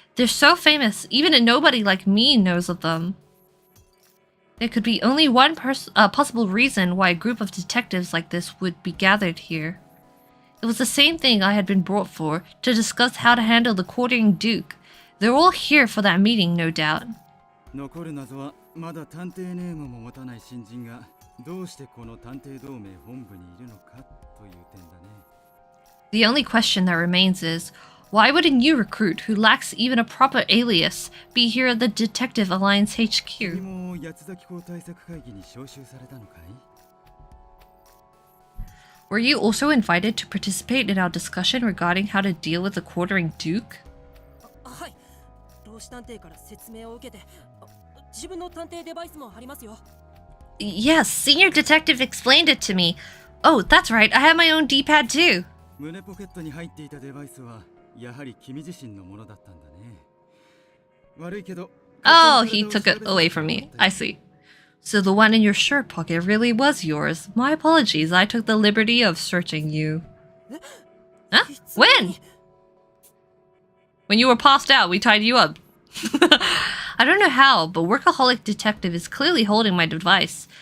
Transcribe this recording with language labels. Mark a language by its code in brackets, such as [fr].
[en] They're so famous, even a nobody like me knows of them. There could be only one possible reason why a group of detectives like this would be gathered here. It was the same thing I had been brought for, to discuss how to handle the courting Duke. They're all here for that meeting, no doubt. [ja] 残る謎はまだ探偵ネームも持たない新人がどうしてこの探偵同盟本部にいるのかという点だね。 [en] The only question that remains is, why would a new recruit who lacks even a proper alias be here at the Detective Alliance HQ? [ja] 君も八つ崎港対策会議に招集されたのかい? [en] Were you also invited to participate in our discussion regarding how to deal with the quartering Duke? [ja] はい。老子探偵から説明を受けて、自分の探偵デバイスもありますよ。 [en] Yes, Senior Detective explained it to me. Oh, that's right, I have my own D-pad too. [ja] 胸ポケットに入っていたデバイスはやはり君自身のものだったんだね。悪いけど。 [en] Oh, he took it away from me. I see. So the one in your shirt pocket really was yours. My apologies, I took the liberty of searching you. Huh? When? When you were passed out, we tied you up. I don't know how, but Workaholic Detective is clearly holding my device.